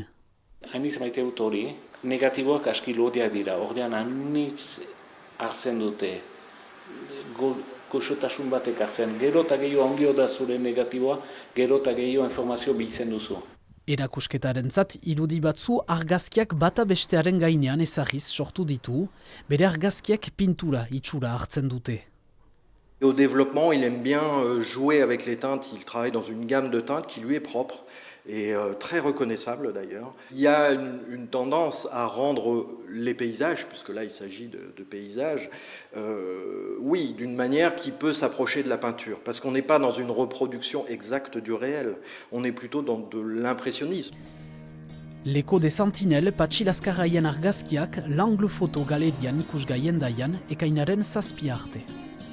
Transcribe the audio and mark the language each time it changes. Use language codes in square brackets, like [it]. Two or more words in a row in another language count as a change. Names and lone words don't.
[eu] Hainiz maite dut hori, negatiboak aski lodiak dira, ordean hainitz hartzen dute, goxotasun batek hartzen, gero eta gehiago ongio da zure negatiboa, gero eta gehiago informazio biltzen duzu. Erakusketarentzat irudi batzu argazkiak bata bestearen gainean ezagiz sortu ditu, bere argazkiak pintura itxura hartzen dute. [fr] Au développement, il aime bien jouer avec les teintes, il travaille dans une gamme de teintes qui lui est propre et très reconnaissable d'ailleurs. Il y a une tendance à rendre les paysages, puisque là il s'agit de paysages, oui, d'une manière qui peut s'approcher de la peinture, parce qu'on n'est pas dans une reproduction exacte du réel, on est plutôt dans de l'impressionnisme. [eu] Leko de Sentinel Patxi Lazkaraien argazkiak l'angle foto galerian ikusgai endaian ekainaren 7 arte.